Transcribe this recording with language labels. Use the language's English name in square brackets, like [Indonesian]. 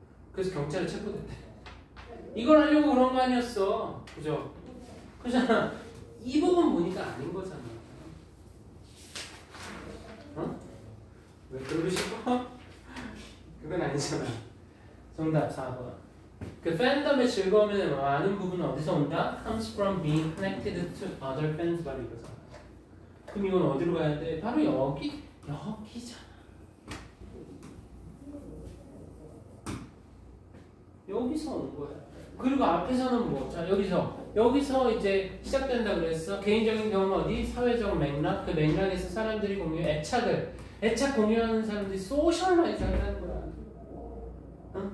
[Korean] 그래서 경찰에 체포됐대. 이걸 하려고 그런 거 아니었어. 그죠? 그잖아. 이 부분 보니까 아닌 거잖아. 왜 그러고 싶어? 그건 아니잖아. 정답 4번. 그 팬덤의 즐거움의 많은 부분은 어디서 온다? [English] Comes from being connected to other fans. [Korean] 바로 이거잖아. 그럼 이건 어디로 가야 돼? 바로 여기잖아. 여기서 온 거야. 그리고 앞에서는 뭐? 자, 여기서 이제 시작된다 그랬어. 개인적인 경험 어디? 사회적 맥락. 그 맥락에서 사람들이 애착 공유하는 사람들이 소셜라이즈 한다는 거야.